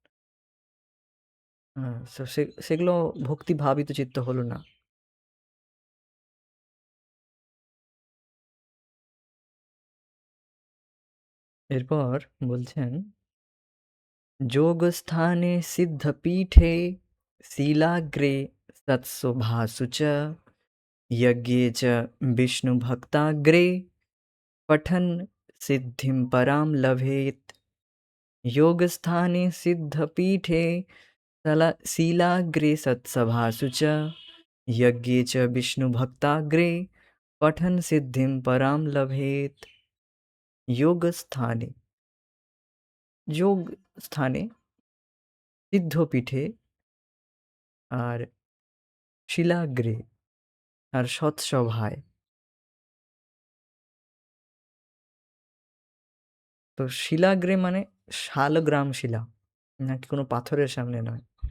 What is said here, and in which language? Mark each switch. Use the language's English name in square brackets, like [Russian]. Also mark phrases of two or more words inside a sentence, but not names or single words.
[Bangla] সো সেগুলো ভক্তি ভাবিত চিত্ত হলো না। এরপর বলছেন, [Sanskrit] যোগস্থানে সিদ্ধপীঠে শিলাগ্রে সৎসভাসু চ यज्ञे च विष्णुभक्ताग्रे पठन् सिद्धिं परां लभेत्। योगस्थाने सिद्धपीठे शीलाग्रे सत्सभासु च यज्ञे च विष्णुभक्ताग्रे पठन् सिद्धिं परां लभेत्। योगस्थाने, [Bangla] যোগ স্থানে, সিদ্ধপীঠে আর শিলাগ্রে আর সৎসভায়। তো শিলাগ্রে মানে শালগ্রাম শিলা, নাকি কোনো পাথরের সামনে নয়।